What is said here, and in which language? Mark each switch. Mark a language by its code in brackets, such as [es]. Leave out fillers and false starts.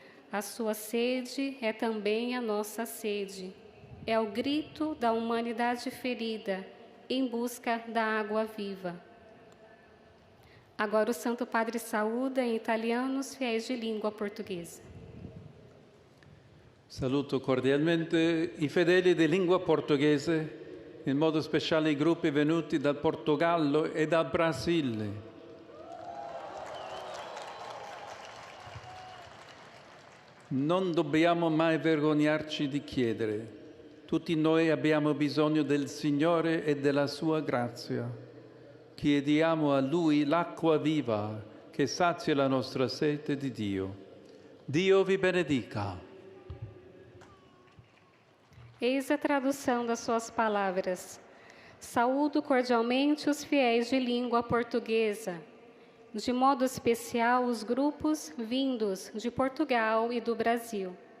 [pt] A sua sede é também a nossa sede. É o grito da humanidade ferida em busca da água viva. Agora o Santo Padre saúda em italiano os fiéis de língua portuguesa. [it] Saluto cordialmente i fedeli di lingua portoghese, in modo speciale i gruppi venuti dal Portogallo e dal Brasile. Non dobbiamo mai vergognarci di chiedere. Tutti noi abbiamo bisogno del Signore e della sua grazia. Chiediamo a Lui l'acqua viva che sazia la nostra sete di Dio. Dio vi benedica. [pt] Eis a tradução das suas palavras. Saúdo cordialmente os fiéis de língua portuguesa, de modo especial os grupos vindos de Portugal e do Brasil.